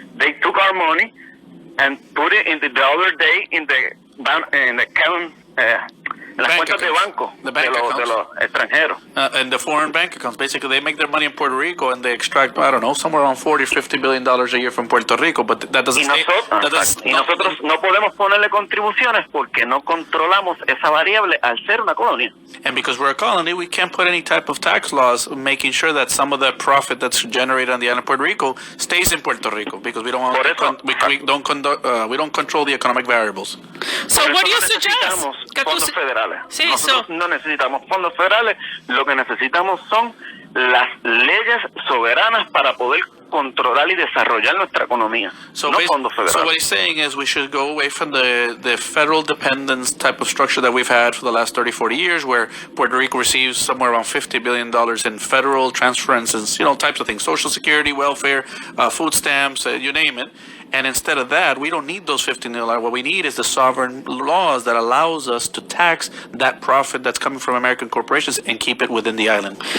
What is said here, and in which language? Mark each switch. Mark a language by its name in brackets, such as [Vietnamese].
[English] They took our money and put it in the other day in the account, [Spanish] en las cuentas de banco de los extranjeros. [English] And the foreign bank accounts, basically, they make their money in Puerto Rico and they extract, I don't know, somewhere around $40 or $50 billion a year from Puerto Rico, but that doesn't. [Spanish] Nosotros no podemos ponerle contribuciones porque no controlamos esa variable al ser una colonia. [English] And because we're a colony, we can't put any type of tax laws making sure that some of the profit that's generated on the island of Puerto Rico stays in Puerto Rico, because we don't we don't control the economic variables. So what do you suggest? [Spanish] Fondos federales. Sí, Nosotros no necesitamos fondos federales, lo que necesitamos son las leyes soberanas para poder controlar y desarrollar nuestra economía, no fondos [English] so [Spanish] federales. [English] what he's saying is we should go away from the federal dependence type of structure that we've had for the last 30, 40 years, where Puerto Rico receives somewhere around $50 billion in federal transferences, types of things, Social Security, welfare, food stamps, you name it. And instead of that, we don't need those $15 million. What we need is the sovereign laws that allows us to tax that profit that's coming from American corporations and keep it within the island.